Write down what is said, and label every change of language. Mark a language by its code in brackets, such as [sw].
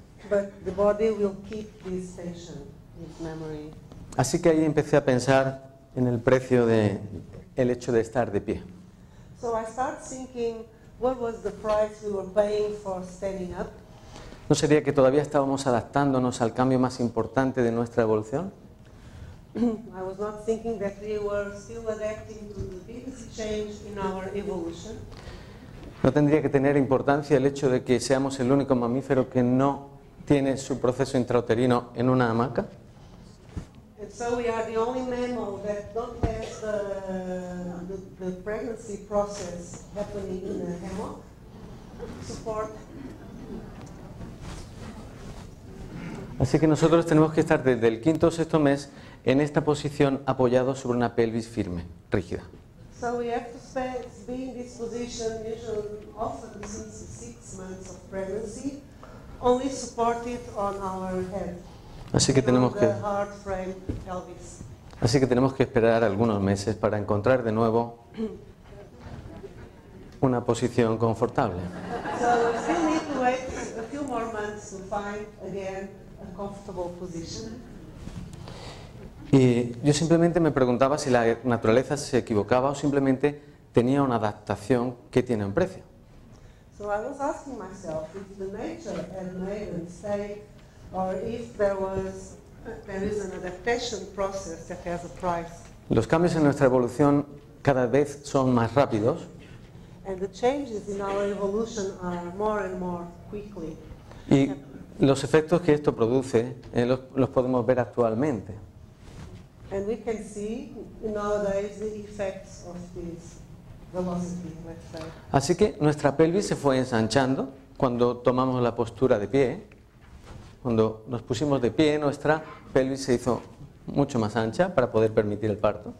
[en] but the body will keep this tension, this memory. [es] Así que ahí empecé a pensar en el precio de el hecho de estar de pie. [en] So I start thinking, what was the price we were paying for standing up? [es] ¿No sería que todavía estábamos adaptándonos al cambio más importante de nuestra evolución? [en] I was not thinking that we were still adapting to the biggest change in our evolution. [es] ¿No tendría que tener importancia el hecho de que seamos el único mamífero que no tiene su proceso intrauterino en una hamaca. [en] And so we are the only mammal that don't have the pregnancy process happening in a hammock support. [es] Así que nosotros tenemos que estar desde el quinto o sexto mes en esta posición apoyados sobre una pelvis firme, rígida. [en] So we have to be in this position usually often since 6 months of pregnancy, only supported on our head. [es] Así que tenemos que [en] hard frame pelvis. [es] Así que tenemos que esperar algunos meses para encontrar de nuevo una posición confortable. [en] So we still need to wait a few more months to find again a comfortable position. [es] Y yo simplemente me preguntaba si la naturaleza se equivocaba o simplemente tenía una adaptación que tiene un precio. [en] So I was asking myself if the nature had made a mistake or if there is an adaptation process that has a price. [es] Los cambios en nuestra evolución cada vez son más rápidos. [en] And the changes in our evolution are more and more quickly. [es] Y los efectos que esto produce los podemos ver actualmente. [en] And we can see nowadays the effects of this velocity, let's say. [es] Así que nuestra pelvis se fue ensanchando cuando tomamos la postura de pie. Cuando nos pusimos de pie, nuestra pelvis se hizo mucho más ancha para poder permitir el parto.